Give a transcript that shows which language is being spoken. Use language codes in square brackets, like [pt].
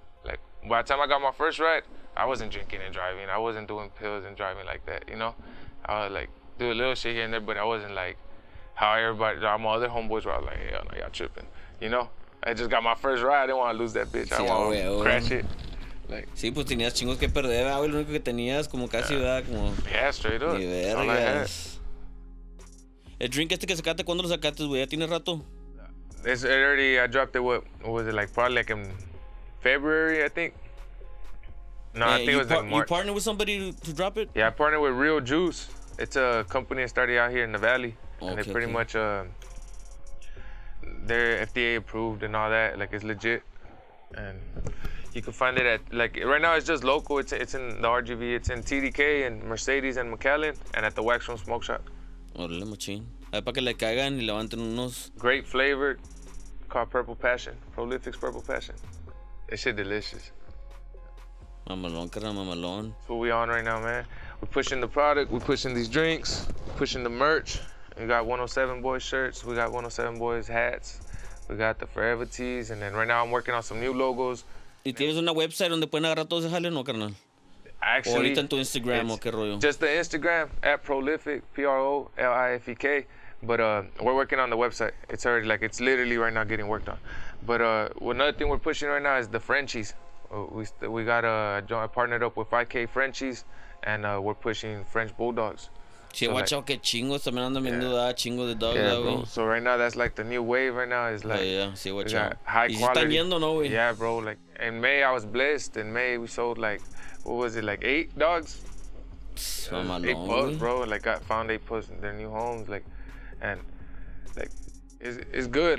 [en] Like, by the time I got my first ride, I wasn't drinking and driving. I wasn't doing pills and driving like that. You know, I would like do a little shit here and there, but I wasn't like how all my other homeboys were. I was like, hell no, y'all tripping. You know, I just got my first ride. I didn't want to lose that bitch. I want to crash it. Like, [es] sí, pues tenías chingos que perder, güey. Lo único que tenías como casi, ¿verdad? Como... [en] Yeah, straight up. [es] Ni vergas. El drink este que sacaste, ¿cuándo lo sacaste, güey? ¿Ya tiene rato? [en] I dropped it, what was it, like probably like in February, I think? No, I think it was like March. You partnered with somebody to drop it? Yeah, I partnered with Real Juice. It's a company that started out here in the Valley. Okay, and they're pretty much, they're FDA approved and all that. Like, it's legit. And you can find it at, like, right now it's just local. It's in the RGV. It's in TDK and Mercedes and McAllen and at the Wax Room Smoke Shop. [es] Órale, machín. Ahí para que le caigan y levanten unos... [en] Great flavored, called Purple Passion. Prolifek's Purple Passion. That shit delicious. [es] Mamalón, carnal, mamalón. [en] That's what we on right now, man. We're pushing the product. We're pushing these drinks. Pushing the merch. We got 107 Boys shirts. We got 107 Boys hats. We got the Forever tees. And then right now I'm working on some new logos. [es] ¿Y tienes una website donde pueden agarrar todo ese jale, no, carnal? [en] Actually, [es] o ahorita en tu Instagram, o qué rollo? [en] Just the Instagram, at Prolifek, Prolifek. But we're working on the website. It's already, like, it's literally right now getting worked on. But another thing we're pushing right now is the Frenchies. We got I partnered up with 5K Frenchies, and we're pushing French Bulldogs. [es] Sí, [en] watch out, [es] que chingos también andan vendiendo chingo de dogs, [en] bro. So right now that's like the new wave right now is like sí, watch out. High quality. [es] Están yendo, no, güey? [en] Yeah, bro. Like in May I was blessed. In May we sold like, what was it, like 8 dogs? 8 pups, bro. Like found 8 pups in their new homes, like, and like it's good.